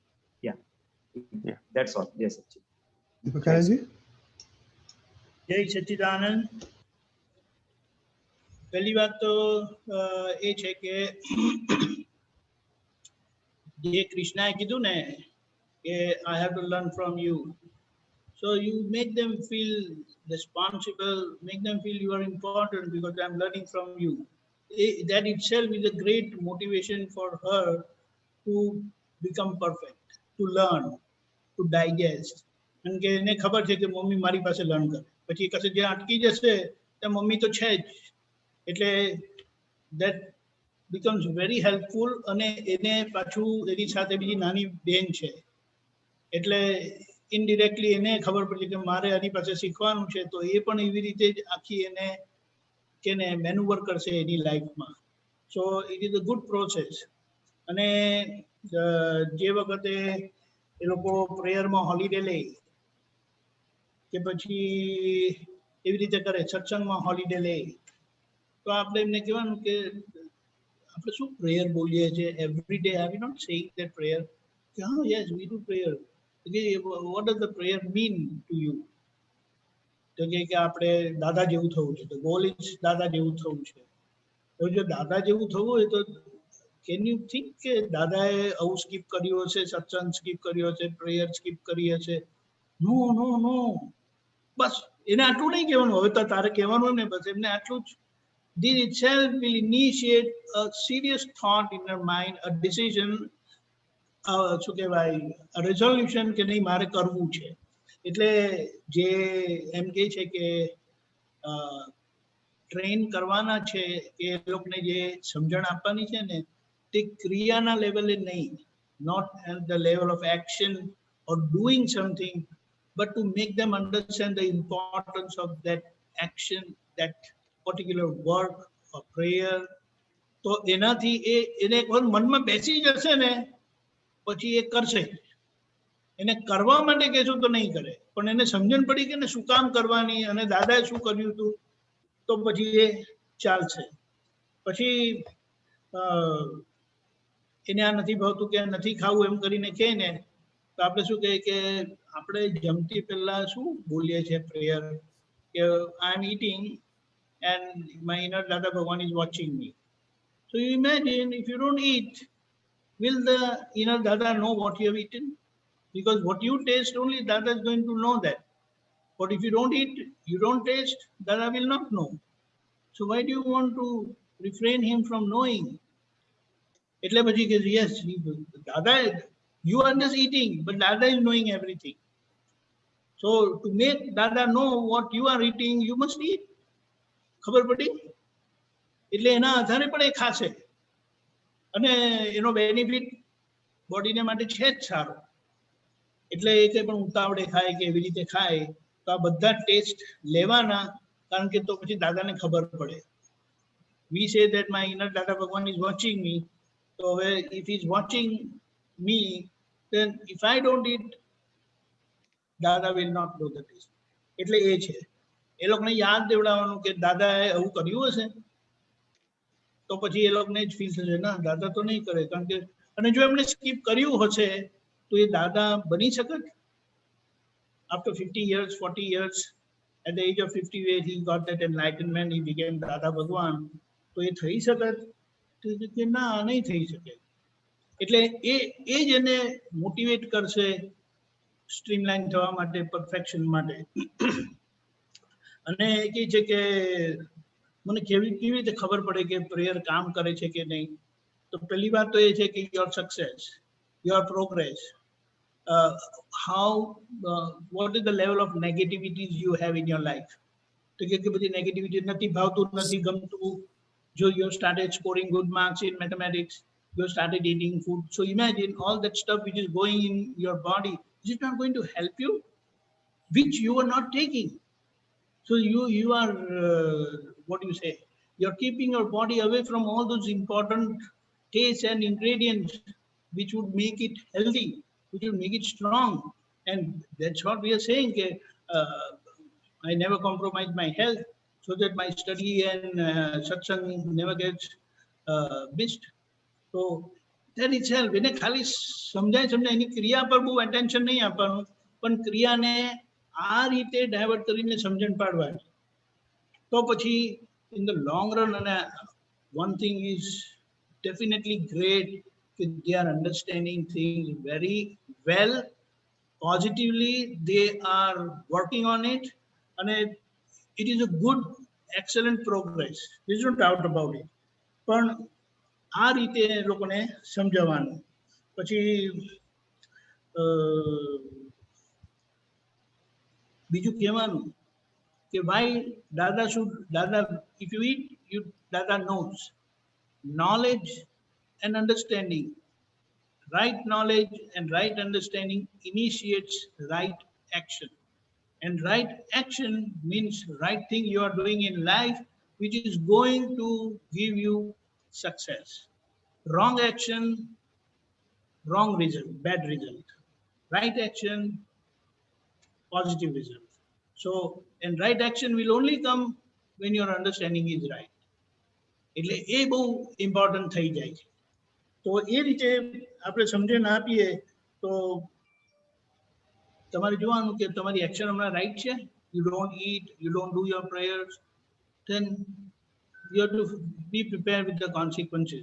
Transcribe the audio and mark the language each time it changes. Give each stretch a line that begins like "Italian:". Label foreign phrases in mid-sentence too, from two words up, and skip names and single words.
English: Ya, that's all.
Gujarati: જય સચ્ચિદાનંદ. દીપકાનંદજી, જય સચ્ચિદાનંદ. પહેલી વાત તો એ છે કે જે કૃષ્ણાએ કીધું ને કે
English: I have to learn from you. So you make them feel responsible, make them feel you are important because I'm learning from you. That itself is a great motivation for her to become perfect, to learn, to digest.
Gujarati: And કે એને ખબર છે કે મમ્મી મારી પાસે લર્ન કરે, પછી કશે જે અટકી જશે ત્યાં મમ્મી તો છે જ, એટલે
English: that becomes very helpful.
Gujarati: અને એને પાછું એની સાથે બીજી નાની બેન છે, એટલે ઇનડિરેક્ટલી એને ખબર પડે કે મારે આની પાસે શીખવાનું છે, તો એ પણ એવી રીતે જ આખી એને કે ને મેનુવર કરશે એની લાઈફમાં.
English: So it is a good process.
Gujarati: અને જે વખતે એ લોકો પ્રેયરમાં હોલિડે લે કે પછી એવી રીતે કરે, સત્સંગમાં હોલિડે લે, તો આપણે એમને કહેવાનું કે આપણે શું પ્રેયર બોલીએ છીએ
English: every day, are we not saying that prayer?
Gujarati: કે હા,
English: yes we do prayer. What does the prayer mean to you?
Gujarati: તો કે આપણે દાદા જેવું થવું છે, તો
English: goal is
Gujarati: દાદા જેવું થવું છે. તો જો દાદા જેવું થવું હોય તો
English: can you think
Gujarati: કે દાદાએ આવું સ્કીપ કર્યું હશે, સત્સંગ સ્કીપ કર્યો હશે, પ્રેયર સ્કીપ કરી હશે?
English: no no no.
Gujarati: બસ એને આટલું નહીં કહેવાનું, હવે તો તારે કહેવાનું ને, બસ એમને આટલું જ.
English: This itself will initiate a serious thought in her mind, a decision,
Gujarati: શું કહેવાય, રેઝોલ્યુશન કે નહીં મારે કરવું છે. એટલે જે એમ કહે છે કે ટ્રેન કરવાના છે, કે એ લોકોને જે સમજણ આપવાની છે ને, તે ક્રિયાના લેવલે નહીં,
English: not at the level of action or doing something, but to make them understand the importance of that action, that particular work or prayer.
Gujarati: તો એનાથી એને એક વાર મનમાં બેસી જશે ને, પછી એ કરશે. એને કરવા માટે કહેશું તો નહીં કરે, પણ એને સમજણ પડી કે ને શું કામ કરવાની અને દાદાએ શું કર્યું હતું, તો પછી એ ચાલશે. પછી એને આ નથી ભાવતું કે નથી ખાવું એમ કરીને કહે ને, તો આપણે શું કહીએ કે આપણે જમતી પહેલા શું બોલીએ છીએ પ્રેયર, કે
English: I am eating and my inner Dada Bhagwan is watching me. So you imagine if you don't eat, will the inner Dada know what you have eaten? Because what you taste only Dada is going to know that. But if you don't eat, you don't taste, Dada will not know. So why do you want to refrain him from knowing?
Gujarati: એટલે પછી કે
English: yes, Dada, you are just eating, but Dada is knowing everything. So to make Dada know what you are eating, you must eat.
Gujarati: ખબર પડી? એટલે એના આધારે પણ એ ખાશે અને એનો બેનિફિટ બોડીને માટે છે જ સારો. એટલે એ કંઈ પણ ઉતાવળે ખાય કે એવી રીતે ખાય તો આ બધા ટેસ્ટ લેવાના, કારણ કે તો પછી દાદાને ખબર પડે.
English: We say that my inner Dada Bhagwan is watching me.
Gujarati: તો હવે
English: if is watching me, then if I don't eat, દાદા will not know the taste.
Gujarati: એટલે એ છે. એ લોકોને યાદ દેવડાવવાનું કે દાદાએ આવું કર્યું હશે, તો પછી એ લોકોને જ ફીલ થશે ના દાદા તો નહીં કરે. કારણ કે અને જો એમણે સ્કીપ કર્યું હશે તો એ દાદા બની શકત?
English: After 50 years, 40 years, at the age of 50, where he got that enlightenment, he became Dada Bhagwan.
Gujarati: તો એ થઈ શકત? તો કે ના, નહીં થઈ શકે. એટલે એ જ એને મોટિવેટ કરશે સ્ટ્રીમલાઇન થવા માટે, પરફેક્શન માટે. અને કહે છે કે મને કેવી રીતે ખબર પડે કે પ્રેયર કામ કરે છે કે નહીં? તો પહેલી વાત તો એ છે કે
English: your success, your progress, what is the level of negativities you have in your life.
Gujarati: તો કે બધી નેગેટિવિટી નથી, ભાવતું નથી, ગમતું.
English: જો you started scoring good marks in mathematics, you started eating food. So imagine all that stuff which is going in your body, is it not going to help you? Which you are not taking. So you are, what do you say? You're keeping your body away from all those important tastes and ingredients which would make it healthy, which would make it strong. And that's what we are saying. I never compromise my health so that my study and satsang never gets missed. So that itself,
Gujarati: એને ખાલી સમજાય એની ક્રિયા પર બહુ attention નહીં આપવાનું, પણ ક્રિયાને આ રીતે ડાયવર્ટ કરીને સમજણ પાડવાની. તો પછી
English: in the long run, and one thing is definitely great, they are understanding things very well, positively, they are working on it, and it is a good, excellent progress. There is no doubt about it.
Gujarati: પણ આ રીતે લોકોને સમજાવવાનું. પછી બીજું કહેવાનું કે
English: why Dada should, Dada, if you eat, Dada knows. Knowledge and understanding, right knowledge and right understanding initiates right action. And right action means right thing you are doing in life, which is going to give you success. Wrong action, wrong result, bad result. Right action, positive result. So, and right action will only come when your understanding is right.
Gujarati: એટલે એ બહુ ઇમ્પોર્ટન્ટ થઈ જાય છે. તો એ રીતે આપણે સમજણ આપીએ તો તમારે જોવાનું કે તમારી એક્શન હમણાં રાઈટ છે.
English: You don't eat, you don't do your prayers, then you have to be prepared with the consequences.